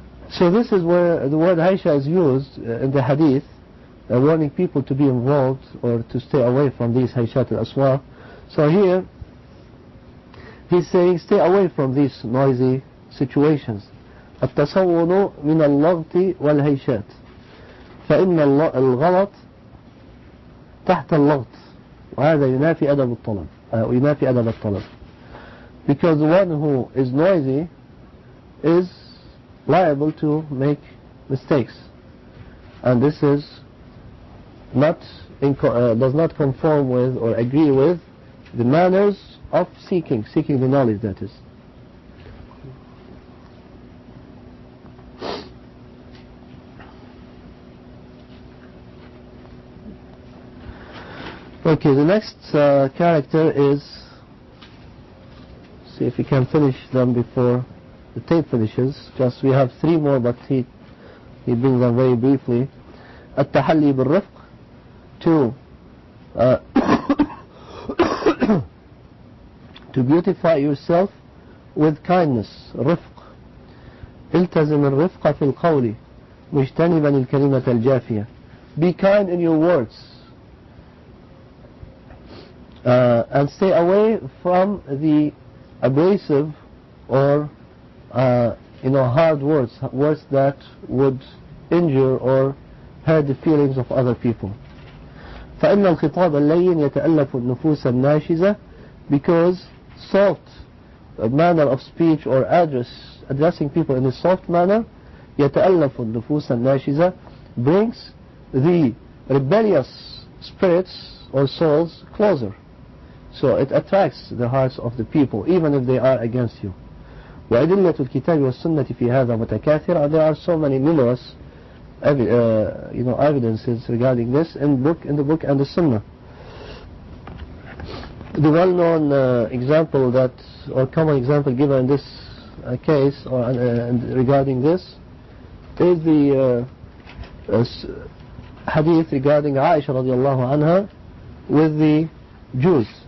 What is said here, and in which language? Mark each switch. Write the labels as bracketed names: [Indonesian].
[English] So this is where the word haysha is used in the hadith, warning people to be involved or to stay away from these hayshat al-aswaq. So here he's saying stay away from these noisy situations. [Arabic] التصون من اللغط والهيشات فإن الغلط تحت اللغط وهذا ينافي أدب الطلب ينافي أدب الطلب. [English] Because the one who is noisy is liable to make mistakes, and this is does not conform with or agree with the manners of seeking the knowledge, that is. Okay, the next character is, see if we can finish them before the tape finishes. Just we have 3 more, but he brings them very briefly. [Arabic] التحلي بالرفق, [English] to beautify yourself with kindness. [Arabic] رفق. التزم الرفق في القول مجتنبا الكلمة الجافية. [English] Be kind in your words and stay away from the abrasive or hard words that would injure or hurt the feelings of other people. [Arabic] فإن الخطاب اللين يتألف النفوس الناشزة, [English] because soft manner of speech or addressing people in a soft manner, [Arabic] يتألف النفوس الناشزة, [English] brings the rebellious spirits or souls closer. So it attracts the hearts of the people even if they are against you. [Arabic] وأدلة الكتاب والسنة في هذا متكاثرة. [English] There are so many numerous evidences regarding this in the book and the Sunnah. The well-known example or common example given in this case or regarding this is the hadith regarding Aisha radiallahu anha with the Jews.